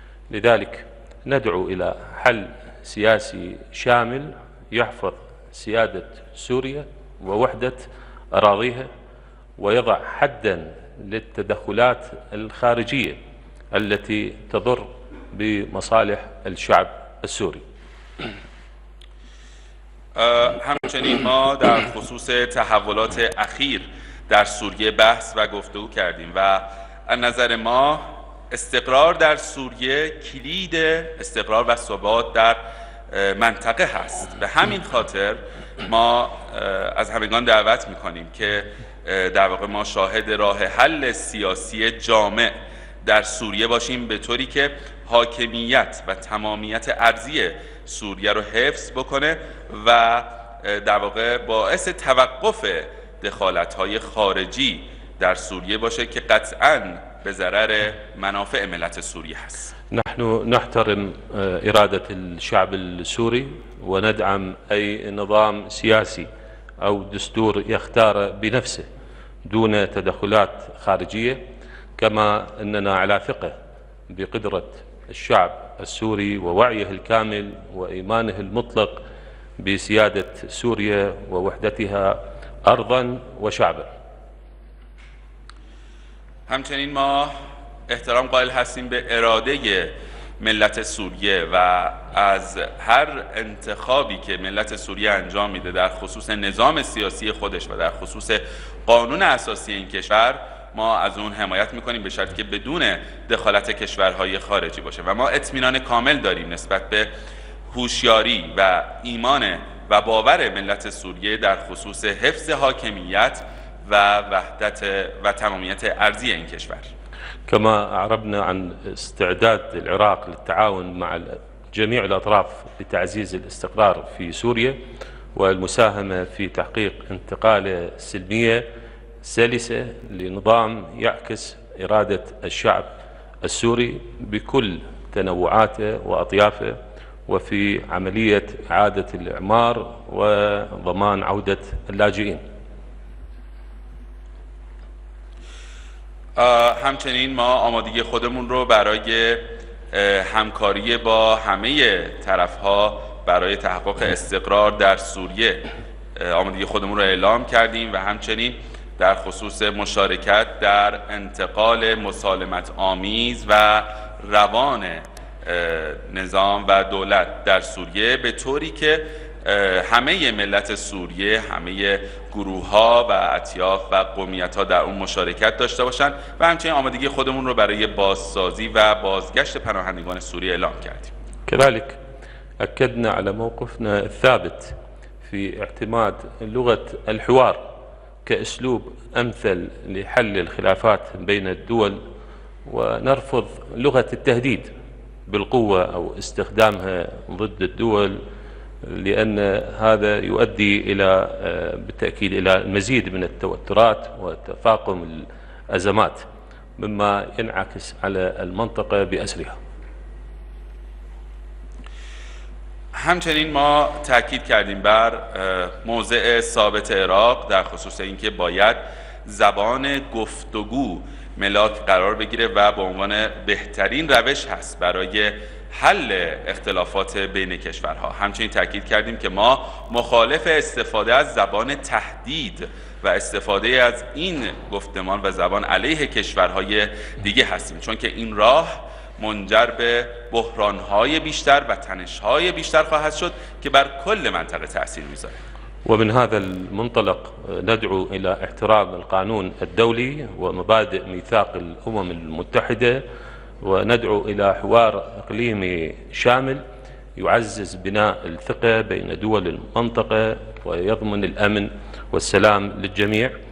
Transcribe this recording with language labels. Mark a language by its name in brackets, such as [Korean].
[Arabic] لذلك ندعو إلى حل سياسي شامل يحفظ سيادة سوريا ووحدة أراضيها ويضع حدا للتدخلات الخارجية التي تضر بمصالح الشعب السوري. [Persian] همچنین ما در خصوص تحولات اخیر در سوریه بحث و گفتگو کردیم و از نظر ما استقرار در سوریه کلید استقرار و ثبات در منطقه هست. به همین خاطر ما از همگان دعوت میکنیم که در واقع ما شاهد راه حل سیاسی جامع در سوریه باشیم به طوری که حاکمیت و تمامیت ارضی سوریه رو حفظ بکنه و در واقع باعث توقف دخالت‌های خارجی در سوریه باشه که قطعاً به ضرر منافع ملت سوریه هست. [Arabic] نحن نحترم إرادة الشعب السوري وندعم أي نظام سياسي أو دستور يختار بنفسه دون تدخلات خارجية، كما أننا على ثقة بقدرة الشعب السوري ووعيه الكامل وإيمانه المطلق بسيادة سوريا ووحدتها أرضاً وشعباً. [Persian] همچنین ما احترام قائل هستیم به اراده ملت سوریه و از هر انتخابی که ملت سوریه انجام میده در خصوص نظام سیاسی خودش و در خصوص قانون اساسی این کشور ما از اون حمایت میکنیم به شرطی که بدون دخالت کشورهای خارجی باشه و ما اطمینان کامل داریم نسبت به هوشیاری و ایمان و باور ملت سوریه در خصوص حفظ حاکمیت و وحدت و تمامیت ارضی این کشور. [Arabic] كما أعربنا عن استعداد العراق للتعاون مع جميع الأطراف لتعزيز الاستقرار في سوريا والمساهمة في تحقيق انتقالة سلمية سلسة لنظام يعكس إرادة الشعب السوري بكل تنوعاته وأطيافه وفي عملية إعادة الإعمار وضمان عودة اللاجئين. [Persian] همچنین ما آمادگی خودمون رو برای همکاری با همه طرف‌ها برای تحقق استقرار در سوریه آمادگی خودمون رو اعلام کردیم و همچنین در خصوص مشارکت در انتقال مسالمت آمیز و روان نظام و دولت در سوریه به طوری که همه ملت سوریه، همه گروه‌ها و اطیاف و قومیت‌ها در اون مشارکت داشته باشند و همچنین آمادگی خودمون رو برای بازسازی و بازگشت پناهندگان سوریه اعلام کردیم. [Arabic] كذلك أكدنا على موقفنا الثابت في اعتماد لغة الحوار كأسلوب أمثل لحل الخلافات بين الدول ونرفض لغة التهديد بالقوة أو استخدامها ضد الدول لأن هذا يؤدي إلى بالتأكيد إلى المزيد من التوترات وتفاقم الأزمات مما ينعكس على المنطقة بأسرها. [Persian] همچنین ما تاکید کردیم بر موضع ثابت عراق در خصوص اینکه باید زبان گفتگو ملاک قرار بگیره و به عنوان بهترین روش هست برای حل اختلافات بین کشورها. همچنین تاکید کردیم که ما مخالف استفاده از زبان تهدید و استفاده از این گفتمان و زبان علیه کشورهای دیگه هستیم، چون که این راه منجر به بحرانهای بیشتر و تنشهای بیشتر خواهد شد که بر کل منطقه تأثیر میذاره. [Arabic] ومن هذا المنطلق ندعو إلى احترام القانون الدولي ومبادئ ميثاق الأمم المتحدة وندعو إلى حوار إقليمي شامل يعزز بناء الثقة بين دول المنطقة ويضمن الأمن والسلام للجميع.